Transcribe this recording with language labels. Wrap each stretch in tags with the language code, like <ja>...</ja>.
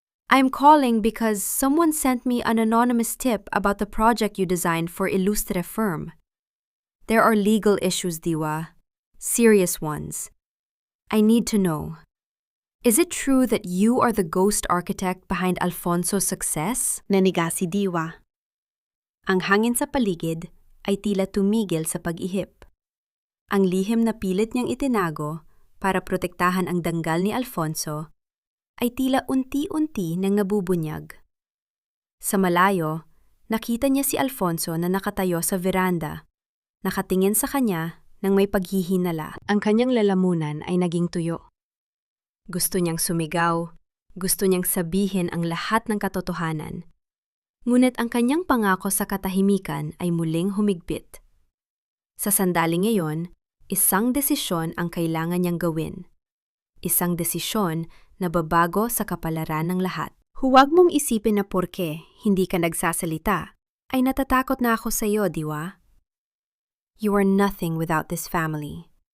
<en>I'm calling because someone sent me an anonymous tip about the project you designed for Illustre Firm. There are legal issues, Diwa. Serious ones. I need to know. Is it true that you are the ghost architect behind Alfonso's success?"</en> <tl>Naniga si Diwa. Ang hangin sa paligid ay tila tumigil sa pag-ihip. Ang lihim na pilit niyang itinago para protektahan ang danggal ni Alfonso ay tila unti-unti nang nabubunyag. Sa malayo, nakita niya si Alfonso na nakatayo sa veranda, nakatingin sa kanya nang may paghihinala. Ang kanyang lalamunan ay naging tuyo. Gusto niyang sumigaw, gusto niyang sabihin ang lahat ng katotohanan. Ngunit ang kanyang pangako sa katahimikan ay muling humigpit. Sa sandaling ngayon, isang desisyon ang kailangan niyang gawin. Isang desisyon na babago sa kapalaran ng lahat. Huwag mong isipin na porke hindi ka nagsasalita, ay natatakot na ako sa iyo, Diwa.</tl> <en>You are nothing without this family.</en>